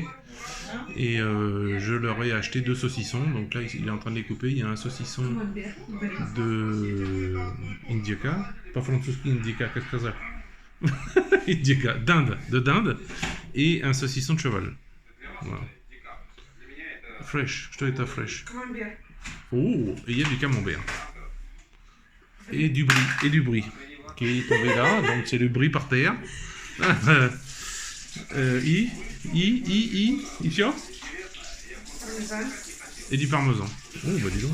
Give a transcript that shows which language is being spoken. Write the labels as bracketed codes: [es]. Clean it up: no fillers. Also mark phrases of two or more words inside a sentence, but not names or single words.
[fr] Et je leur ai acheté 2 saucissons, donc là il est en train de les couper. Il y a un saucisson de Indica, pas francuski Indica, qu'est-ce que c'est? Indica, de dinde, et un saucisson de cheval. Voilà. Fresh, [ru] что это fresh? Камамбер. [fr] Oh, et il y a du camembert. Et du brie qui est tombé là, donc c'est le brie par terre. Ici, [ru] Пармезан. [fr] et du parmesan. Oh, bah dis donc.